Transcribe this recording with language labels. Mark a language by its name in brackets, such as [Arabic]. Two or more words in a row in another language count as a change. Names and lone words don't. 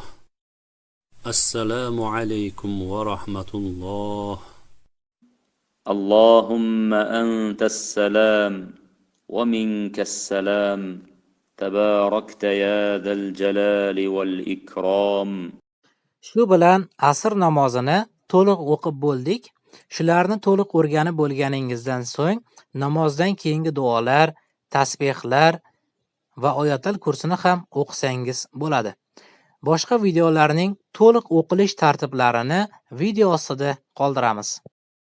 [Arabic] السلام عليكم ورحمة الله. اللهم أنت السلام ومنك السلام تباركت يا ذا الجلال والإكرام. [Uzbek] Shu bilan asr namozini to'liq o'qib bo'ldik. Shularni to'liq o'rganib bo'lganingizdan so'ng namozdan keyingi duolar, tasbihlar va oyatul kursini ham o'qisangiz bo'ladi. Boshqa videolarning to'liq o'qilish tartiblarini video ostida qoldiramiz.